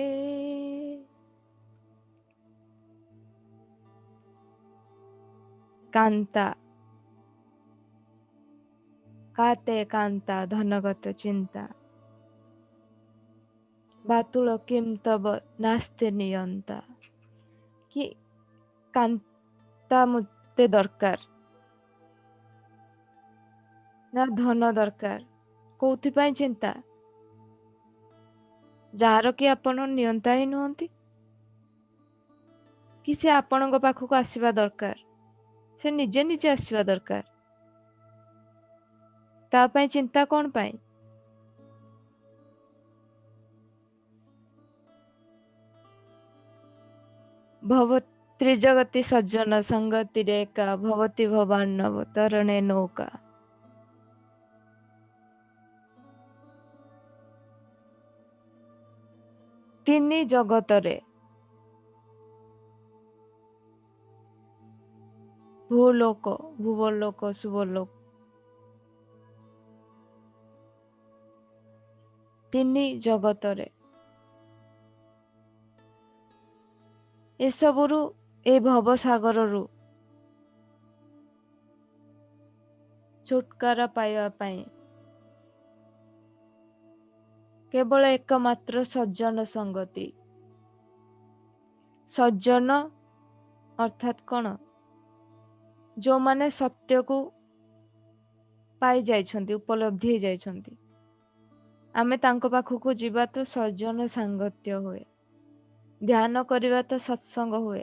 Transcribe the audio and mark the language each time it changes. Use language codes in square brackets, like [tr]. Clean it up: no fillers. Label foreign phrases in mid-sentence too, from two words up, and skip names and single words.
[sa] कान्ता काते कान्ता धनगत चिन्ता बातुल किं तव नास्ति नियन्ता। [or] କି କାନ୍ତା ମତେ ଦରକାର ନା ଧନ ଦରକାର, କୋଉଥିପାଇଁ ଚିନ୍ତା, ଯାର କି ଆପଣ ନିୟନ୍ତା ହିଁ ନୁହନ୍ତି, କି ସେ ଆପଣଙ୍କ ପାଖକୁ ଆସିବା ଦରକାର, ସେ ନିଜେ ନିଜେ ଆସିବା ଦରକାର। ତା ପାଇଁ ଚିନ୍ତା କୋଉ ପାଇଁ? [sa] भवति जगति सज्जन संगति रेका भवति भवान्नव तरणे नौका। [or] ତିନି ଜଗତରେ ଭୂଲୋକ ଭୁବଲୋକ ସୁବଲୋକ ତିନି ଜଗତରେ ଏ ସବୁରୁ ଏ ଭବସାଗରରୁ ଛୁଟକାରା ପାଇବା ପାଇଁ କେବଳ ଏକମାତ୍ର ସଜ୍ଜନ ସଙ୍ଗତି। ସଜ୍ଜନ ଅର୍ଥାତ କୌନ? ଯୋ ମାନେ ସତ୍ୟ କୁ ପାଇ ଯାଇଛନ୍ତି, ଉପଲବ୍ଧି ହୋ ଯାଇଛନ୍ତି, ଆମେ ତାଙ୍କ ପାଖକୁ ଯିବା ତ ସଜ୍ଜନ ସାଙ୍ଗତ୍ୟ ହୁଏ, ଧ୍ୟାନ କରିବା ତ ସତ୍ସଙ୍ଗ ହୁଏ।